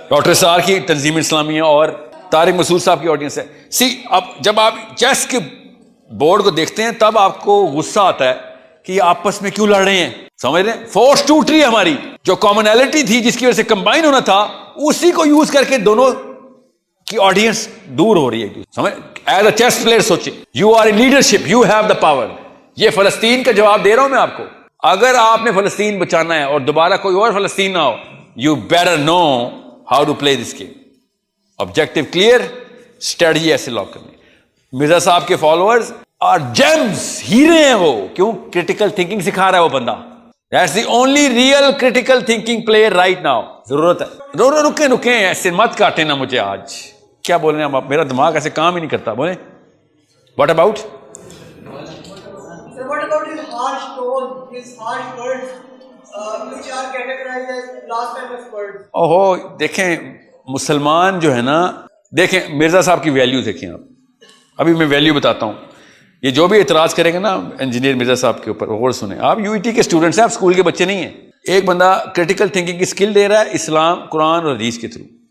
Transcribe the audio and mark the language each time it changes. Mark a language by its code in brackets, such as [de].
[ur] Doctor سار کی تنظیم اسلامیہ اور طارق مسعود صاحب کی آڈینس ہے. اب جب آپ چیس کے بورڈ کو دیکھتے ہیں تب آپ کو غصہ آتا ہے کہ یہ آپس میں کیوں لڑ رہے ہیں. سمجھ رہے ہیں؟ فورس ٹوٹ رہی ہے ہماری، جو کامنالٹی تھی جس کی وجہ سے کمبائن ہونا تھا، اسی کو یوز کر کے دونوں کی آڈینس دور ہو رہی ہے. سمجھ؟ [en] As a chess player سوچیں، you are a leadership, you have the power. [ur] یہ فلسطین کا جواب دے رہا ہوں میں آپ کو. اگر آپ نے فلسطین بچانا ہے اور دوبارہ کوئی اور فلسطین نہ ہو، [en] You better know how to play this game. [ur] Objective clear, strategy ایسے لاک کرنی. مرزا صاحب کے فالوورز اور جیمز، ہیرے ہیں وہ. کیوں؟ کریٹیکل تھنکنگ سکھا رہا ہے وہ بندہ. [en] That's the only real critical thinking player right now. [ur] ضرورت ہے. رکیں ایسے مت کاٹیں نا مجھے. آج کیا بول رہے ہیں آپ؟ میرا دماغ ایسے کام ہی نہیں کرتا. بولیں [en] What about? What about his harsh tone, his harsh words, which are categorized as blasphemous words? [ur] اوہو دیکھیں، مسلمان جو ہے نا، دیکھیں مرزا صاحب کی ویلیو دیکھیں آپ. ابھی میں ویلیو بتاتا ہوں. یہ جو بھی اعتراض کریں گے نا انجینئر مرزا صاحب کے اوپر، غور سنیں. آپ یو ای ٹی کے اسٹوڈنٹس ہیں، آپ اسکول کے بچے نہیں ہیں. ایک بندہ کریٹیکل تھنکنگ کی اسکل دے رہا ہے اسلام، قرآن اور حدیث کے تھرو.